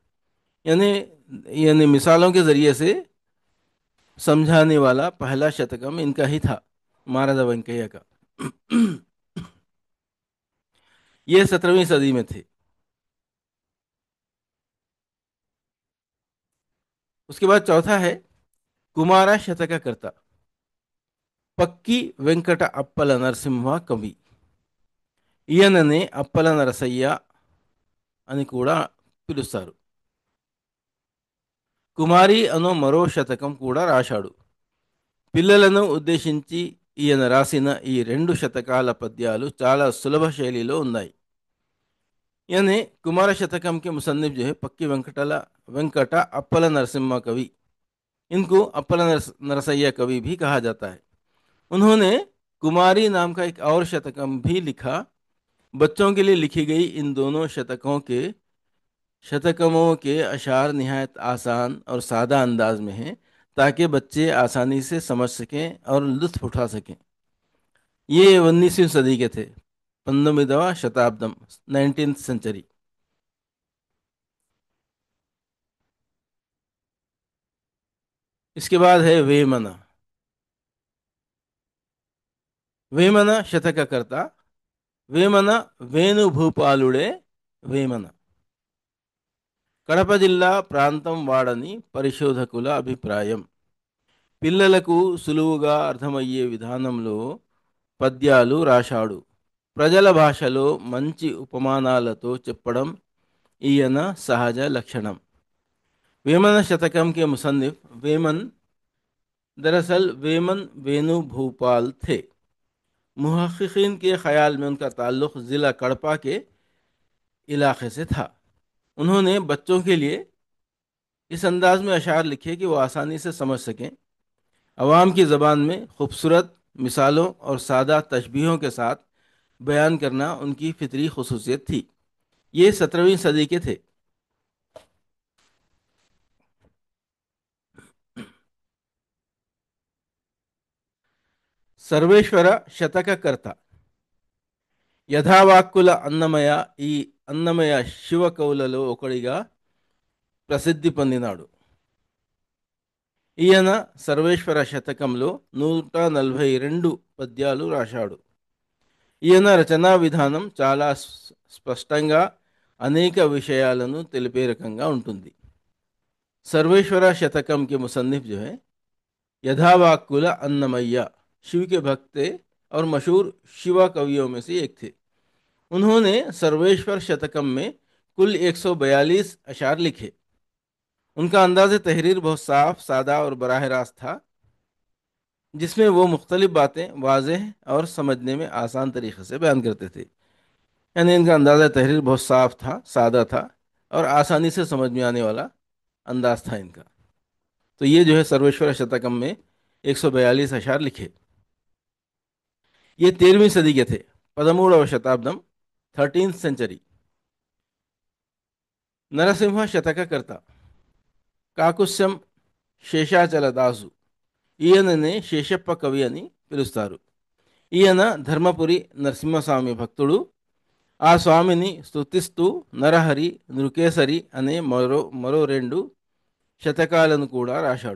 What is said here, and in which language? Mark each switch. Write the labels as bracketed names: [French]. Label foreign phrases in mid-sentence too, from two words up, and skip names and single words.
[Urdu] یعنی یعنی مثالوں کے ذریعے سے سمجھانے والا پہلا شتکم ان کا ہی تھا، مہاراجہ وینکیا کا. یہ 17ویں صدی میں تھے. اس کے بعد چوتھا ہے کمارا شتککرتا పక్కి వెంకట అప్పల నరసింహ కవి। [Telugu] ఈయననే అప్పల నరసయ్య అని కూడా పిలుస్తారు। కుమారి అనో మరో శతకం కూడా రాశాడు। పిల్లలను ఉద్దేశించి ఈయన రాసిన ఈ రెండు శతకాల పద్యాలు చాలా సులభ శైలిలో ఉన్నాయి। [Urdu] یعنی کمار شتکم کے مصنف جو ہے پکی وینکٹ اپل نرسمہا کوی، ان کو اپل نرسیا کوی بھی کہا جاتا ہے. انہوں نے کماری نام کا ایک اور شتکم بھی لکھا. بچوں کے لیے لکھی گئی ان دونوں شتکموں کے اشعار نہایت آسان اور سادہ انداز میں ہیں، تاکہ بچے آسانی سے سمجھ سکیں اور لطف اٹھا سکیں. یہ 19ویں صدی کے تھے, [Telugu] 19వ శతాబ్దం, [English] 19th century. [Urdu] اس کے بعد ہے ویمنا. [Telugu] వేమన శతకకర్త వేమన వేణుభూపాలుడే వేమన కడప జిల్లా ప్రాంతం వాడని పరిశోధకుల అభిప్రాయం। పిల్లలకు సులువుగా అర్థమయ్యే విధానంలో పద్యాలు రాశాడు। ప్రజల భాషలో మంచి ఉపమానాలతో చెప్పడం ఈయన సహజ లక్షణం। [Urdu] వేమన శతకం کے مصنف ویمن دراصل ویمن وینو بھوپال تھے. محققین کے خیال میں ان کا تعلق ضلع کڑپہ کے علاقے سے تھا. انہوں نے بچوں کے لیے اس انداز میں اشعار لکھے کہ وہ آسانی سے سمجھ سکیں. عوام کی زبان میں خوبصورت مثالوں اور سادہ تشبیہوں کے ساتھ بیان کرنا ان کی فطری خصوصیت تھی. یہ 17ویں صدی کے تھے. [Telugu] సర్వేశ్వర శతకకర్త యథావాక్కుల అన్నమయ్య ఈ అన్నమయ్య శివ కవులలో ఒకడిగా ప్రసిద్ధి పొందినాడు। ఈయన సర్వేశ్వర శతకంలో 142 పద్యాలు రాశాడు। ఈయన రచనా విధానం చాలా స్పష్టంగా అనేక విషయాలను తెలిపే రకంగా ఉంటుంది। [Urdu] سرویشور شتکم کے مصنف جو ہے یتھاواکل अन्नमయ్య شیو کے بھکت تھے اور مشہور شیوا کویوں میں سے ایک تھے. انہوں نے سرویشور شتکم میں کل 142 اشعار لکھے. ان کا انداز تحریر بہت صاف، سادہ اور براہ راست تھا، جس میں وہ مختلف باتیں واضح اور سمجھنے میں آسان طریقے سے بیان کرتے تھے. یعنی ان کا انداز تحریر بہت صاف تھا، سادہ تھا اور آسانی سے سمجھ میں آنے والا انداز تھا ان کا. تو یہ جو ہے سرویشور شتکم میں 142 اشعار لکھے. یہ 13ویں صدی کے تھے, [Telugu] 13వ శతాబ్దం, [English] 13th century. [Telugu] నరసింహ శతకకర్త కాకుస్యం శేషాచల దాసు. ఈయననే శేషప్ప కవి అని పిలుస్తారు. ఈయన ధర్మపురి నరసింహస్వామి భక్తుడు. ఆ స్వామిని స్తుతిస్తూ నరహరి, నృకేసరి అనే మరో రెండు శతకాలను కూడా రాశాడు.